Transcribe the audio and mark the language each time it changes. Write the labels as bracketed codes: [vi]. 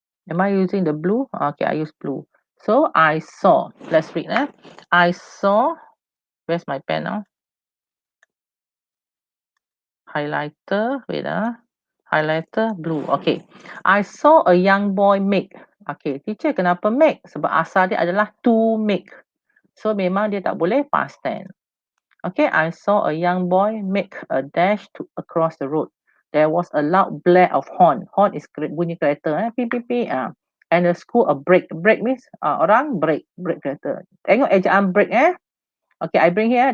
[en] Am I using the blue? Okay, I use blue. So I saw. Let's read. I saw. Where's my pen now? Highlighter. Wait. Highlighter blue. Okay. I saw a young boy make. Okay, teacher [ms] kenapa [en] make? [ms] Sebab asal dia adalah to make. So memang dia tak boleh past tense. [en] Okay, I saw a young boy make a dash across the road. There was a loud blare of horn. Horn is [ms] bunyi kereta. [en] Pip, pip, pip. And a school of brake. Brake means [ms] orang brake kereta. Tengok ejaan brake [en] Okay, I bring here.